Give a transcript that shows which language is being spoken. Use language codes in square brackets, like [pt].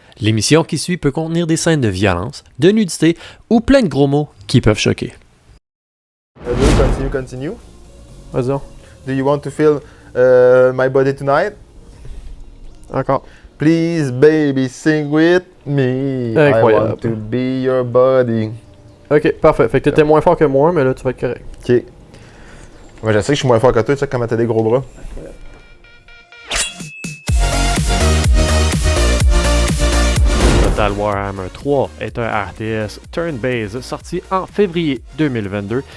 [fr] L'émission qui suit peut contenir des scènes de violence, de nudité ou plein de gros mots qui peuvent choquer. Continue. Vas-y donc. [en] Do you want to feel my body tonight? [fr] Encore. [en] Please, baby, sing with me. [fr] Incroyable. [en] I want to be your body. [fr] Ok, parfait. Fait que t'étais moins fort que moi, mais là, tu vas être correct. Ok. Moi, je sais que je suis moins fort que toi, tu sais comment t'as des gros bras. Total Warhammer 3 est un RTS turn-based sorti en février 2022.